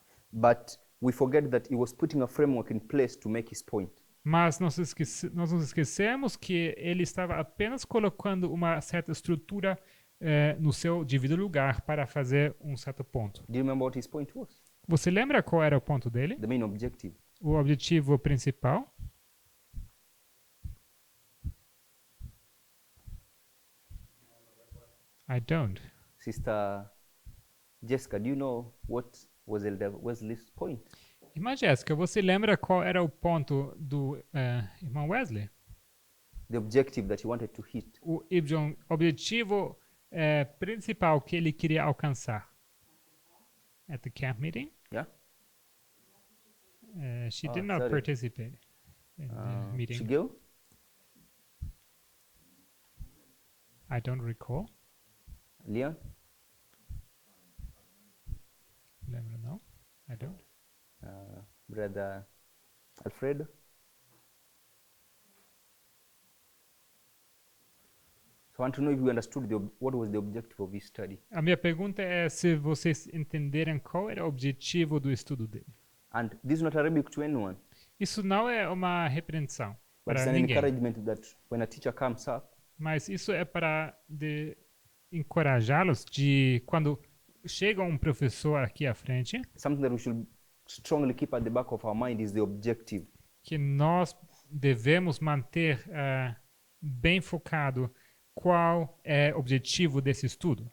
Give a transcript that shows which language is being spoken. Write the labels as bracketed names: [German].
[English] But we forget that he was putting a framework in place to make his point. [Portuguese] Mas nós nos esquecemos que ele estava apenas colocando uma certa estrutura no seu devido lugar para fazer um certo ponto. [English] Do you remember what his point was? [Portuguese] Você lembra qual era o ponto dele? [English] The main objective. [Portuguese] O objetivo principal? [English] I don't. Sister Jessica, do you know what was Elder Wesley's point? [Portuguese] Irmã Jéssica, você lembra qual era o ponto do irmão Wesley? [English] The objective that he wanted to hit. [Portuguese] O objetivo principal que ele queria alcançar? [English] At the camp meeting? Yeah? She did not sorry. participate in the meeting. Shigeo? I don't recall. Leon? [Portuguese] Lembra não? [English] I don't. Brother Alfredo? So I want to know if you understood what was the objective of his study. [Portuguese] A minha pergunta é se vocês entenderam qual era o objetivo do estudo dele. [English] And this is not a rebuke to anyone, [Portuguese] Isso não é uma repreensão [English] but it's [Portuguese] para [English] an [Portuguese] ninguém, [English] encouragement that when a teacher comes up, [Portuguese] mas isso é para encorajá-los de quando chega um professor aqui à frente, [English] something that we should strongly keep at the back of our mind is the objective. [Portuguese] que nós devemos manter bem focado qual é o objetivo desse estudo,